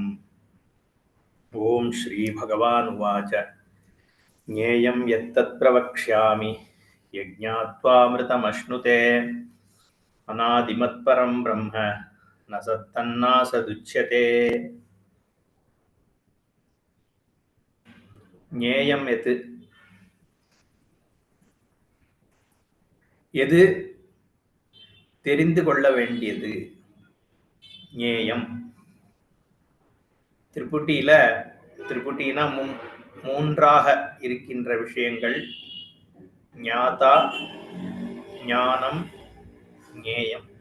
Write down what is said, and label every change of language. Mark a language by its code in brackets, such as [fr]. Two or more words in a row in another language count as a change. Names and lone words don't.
[sa] ॐ श्रीभगवानुवाच ज्ञेयं यत्तत् प्रवक्ष्यामि यज्ञात्वामृतमश्नुते अनादिमत्परं ब्रह्म न सत्तन्नासदुच्यते। ज्ञेयं यत् [ta] எது தெரிந்து கொள்ள வேண்டியது. ஞேயம் திரிபுட்டினா மூன்றாக இருக்கின்ற விஷயங்கள் ஞாதா ஞானம் ஞேயம்.